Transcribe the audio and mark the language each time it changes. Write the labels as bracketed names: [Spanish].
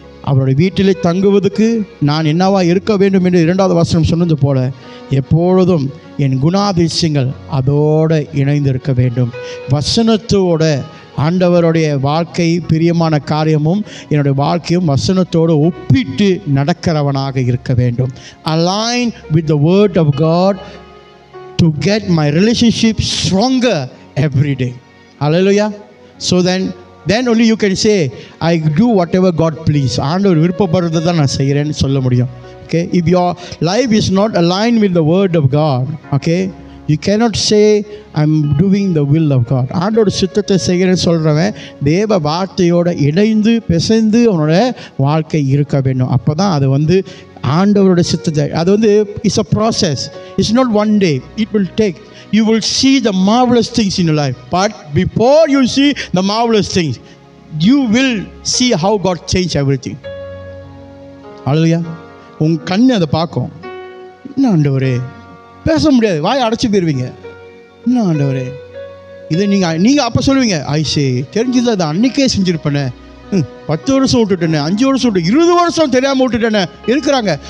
[Tamil] அவருடைய வீட்டிலே தங்குவதற்கு நான் என்னவா இருக்க வேண்டும் என்று 2வது வசனம் சொன்னது போல எப்பொழுதும் என் குணாதிசயங்கள் அதோடு இணைந்திருக்க வேண்டும். வசனத்தோட ஆண்டவருடைய வாழ்க்கை பிரியமான காரியமும் என்னுடைய வாழ்க்கையும் வசனத்தோடு ஒப்பிட்டு நடக்கிறவனாக இருக்க வேண்டும். [English] Align with the word of God to get my relationship stronger every day. Hallelujah. So then only you can say I do whatever God please. [Tamil] ஆண்டவர் விருப்பப்படுறதை தான் நான் செய்கிறேன்னு சொல்ல முடியும். [English] Okay, if your life is not aligned with the word of God, okay, you cannot say I'm doing the will of God. [Tamil] ஆண்டோட சித்தத்தை செய்கிறேன்னு சொல்கிறவன் தேவ வார்த்தையோடு இணைந்து பிசைந்து அவனோட வாழ்க்கை இருக்க வேண்டும். அப்போ தான் அது ஆண்டவரோட சித்தத்தை அது [English] It's a process. It's not one day, it will take. You will see the marvelous things in your life, but before you see the marvelous things, you will see how God changed everything. [Tamil] Hallelujah. உன் கண்ணு அதை பார்க்கும். என்ன ஆண்டவரே, பேச முடியாது, வாய் அடைச்சி போயிருவீங்க. என்ன ஆண்டவரே இதை நீங்கள் அப்போ சொல்லுவீங்க, ஐசே தெரிஞ்சது அதை அன்றைக்கே செஞ்சுருப்பேனே, 10 வருஷம் விட்டுட்டேனே, 5 வருஷம் விட்டு 20 வருஷம் தெரியாமல் விட்டுட்டேனே இருக்கிறாங்க.